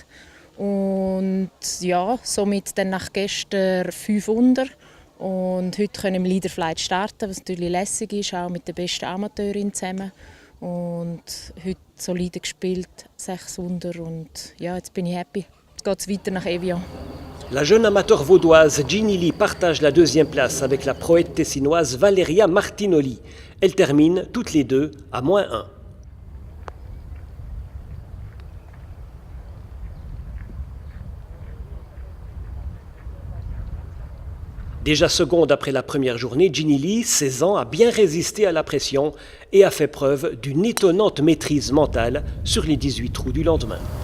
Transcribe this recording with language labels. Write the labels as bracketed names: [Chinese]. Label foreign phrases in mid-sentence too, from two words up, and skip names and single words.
[German] Und ja, somit dann nach gestern 5 unter. Und heute können wir Leaderflight starten, was natürlich lässig ist, auch mit der besten Amateurin zusammen. Und heute solide gespielt, 6 unter und ja, jetzt bin ich happy. Jetzt geht es weiter nach Evian. [French] La jeune amateur vaudoise Ginny Lee partage la 2e place avec la proète tessinoise Valeria Martinoli. Elles terminent toutes les deux à -1. Déjà seconde après la première journée, Ginny Lee, 16 ans, a bien résisté à la pression et a fait preuve d'une étonnante maîtrise mentale sur les 18 trous du lendemain.